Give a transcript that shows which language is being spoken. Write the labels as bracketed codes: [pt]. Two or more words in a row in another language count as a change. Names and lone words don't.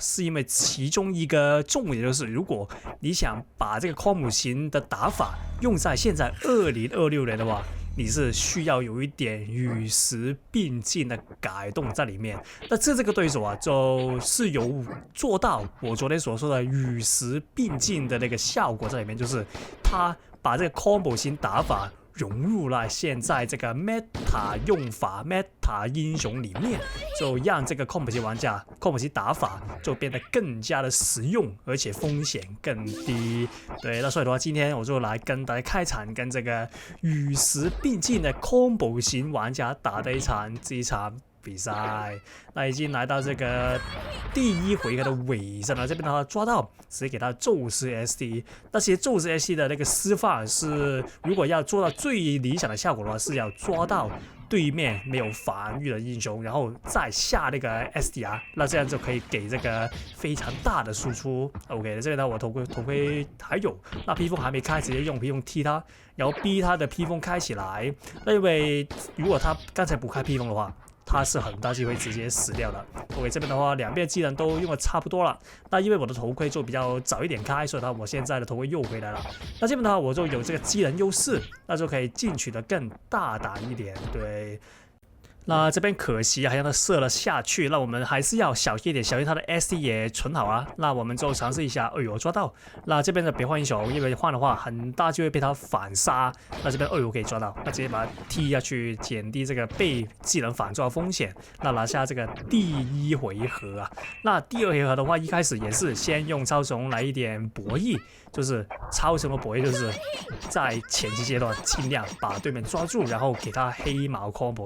[zh] 是因為其中一個重點就是，如果你想把這個 combo 型的打法用在現在2026年的話，你是需要有一點與時並進的改動在裡面。那這個對手啊，就是有做到我昨天所說的與時並進的那個效果在裡面，就是他把這個 combo 型打法融入了現在這個 meta 用法 meta 英雄裡面，就讓這個 combo 型玩家 combo 型打法就變得更加的實用，而且風險更低。對，那所以的話，今天我就來跟大家開場，跟這個與時並進的 combo 型玩家打的這一場比賽。那已經來到這個第一回合的尾聲了，這邊的話抓到直接給他宙斯 SD。那其實宙斯 SD 的那個施法是，如果要做到最理想的效果的話，是要抓到對面沒有防禦的英雄，然後再下那個 SDR， 那這樣就可以給這個非常大的輸出。OK， 這邊呢，我頭盔還有，那披風還沒開，直接用披風踢他，然後逼他的披風開起來。那因為如果他剛才不開披風的話，他是很大機會直接死掉的。OK， 這邊的話，兩邊技能都用的差不多了。那因為我的頭盔就比較早一點開，所以我現在的頭盔又回來了。那這邊的話，我就有這個技能優勢，那就可以進取的更大膽一點。對。那這邊可惜還讓他射了下去，那我們還是要小心一點，小心他的 SD 也存好啊。那我們就嘗試一下，哎呦抓到。那這邊的別換英雄，因為換的話很大就會被他反殺。那這邊哎呦可以抓到，那直接把他踢下去，減低這個被技能反抓的風險。那拿下這個第一回合啊。那第二回合的話，一開始也是先用超蟲來一點博弈，就是超蟲的博弈，就是在前期階段盡量把對面抓住，然後給他黑毛 combo。